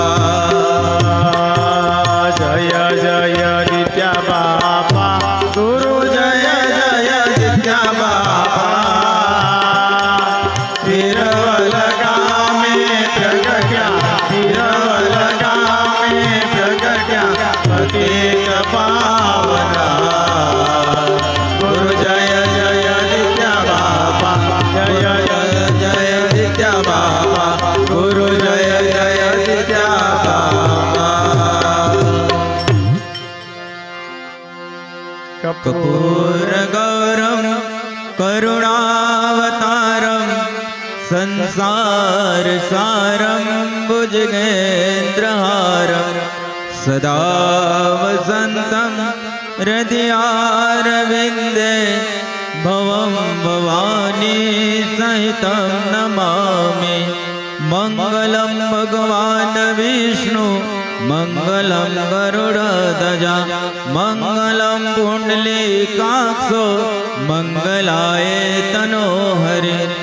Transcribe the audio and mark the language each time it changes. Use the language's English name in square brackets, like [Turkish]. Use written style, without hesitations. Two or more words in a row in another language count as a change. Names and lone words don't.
[Gujarati] જય જય દિત્યા બાપા ગુરુ જય જય દિત્યા બાપા વીરવલ ગામે પ્રગટ્યા વીરવલ ગામે પ્રગટ્યા પતિત પાવના ગુરુ જય જય દિત્યા બાપા જય જય જય દિત્યા બાપા ગુરુ જય જય દિત્યા બાપા કપૂર [Sanskrit] कर्पूरगौरं करुणावतारं संसारसारं भुजगेन्द्रहारं सदा वसन्तं हृदयारविन्दे भवं भवानी सहितं नमामि मङ्गलं भगवान् विष्णु मङ्गलं गरुडध्वजा मङ्गलं पुण्डलीकाक्षो मङ्गलाय तनोहरि